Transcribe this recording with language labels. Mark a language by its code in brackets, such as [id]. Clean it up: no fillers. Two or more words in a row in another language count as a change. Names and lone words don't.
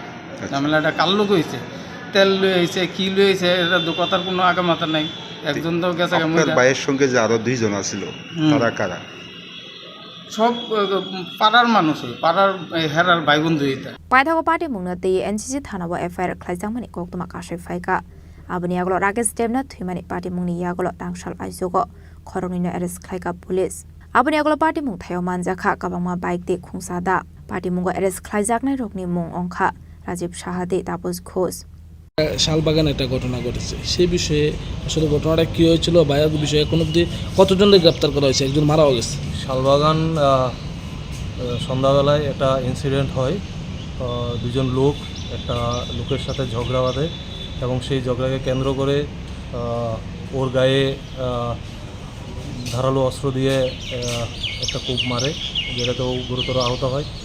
[bn] ঝামেলাটা কার লোক হয়েছে, তেল লুয়ে হয়েছে, কি লুয়ে হয়েছে, এটা তো কথার কোনো আগা মাথা নাই। একজন তো গেছে ভাইয়ের সঙ্গে যে আরো 2জন আছিল, তারা কারা? সব পাড়ার মানুষ, পাড়ার হেরার ভাই বন্ধু। [trp] পাইথাগো পার্টি মুংনাতে এনসিসি থানাবো এফআইআর খ্লাইজাংমানি কোকতমা কাশে ফাইকা abani yagulo rakesh demna thuimani party mungni yagulo tangshal aijogo khorongni arrest khlaika police abani yagulo party mung thayo manjakha kabangma bike de khungsada party mungo arrest khlaijaknai rokni mung ongkha রাজীব সাহাদে তাপস ঘোষ। [bn] শালবাগান একটা ঘটনা ঘটেছে, সেই বিষয়ে আসলে ঘটনাটা কী হয়েছিল বা এর বিষয়ে কোনো অবধি কতজনকে গ্রেপ্তার করা হয়েছে? একজন মারাও গেছে। শালবাগান সন্ধ্যাবেলায় একটা ইনসিডেন্ট হয়, 2জন লোক একটা লোকের সাথে ঝগড়া বাঁধে এবং সেই ঝগড়াকে কেন্দ্র করে ওর গায়ে ধারালো অস্ত্র দিয়ে একটা কূপ মারে, যেটাতে ও গুরুতর আহত হয়।